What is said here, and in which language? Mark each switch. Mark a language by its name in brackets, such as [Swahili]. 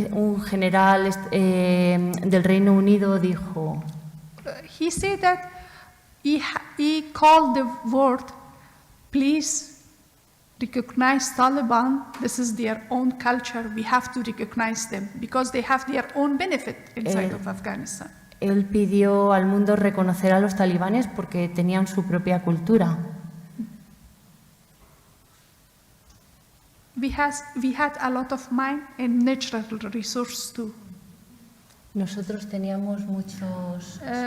[Spanish] un general del Reino Unido dijo, [English] He said that he called the world, please recognize Taliban. This is their own culture. We have to recognize them because they have their own benefit inside of Afghanistan. [Spanish] Él pidió al mundo reconocer a los talibanes porque tenían su propia cultura. [English] We had a lot of mine and natural resources too. [Spanish] Nosotros teníamos muchos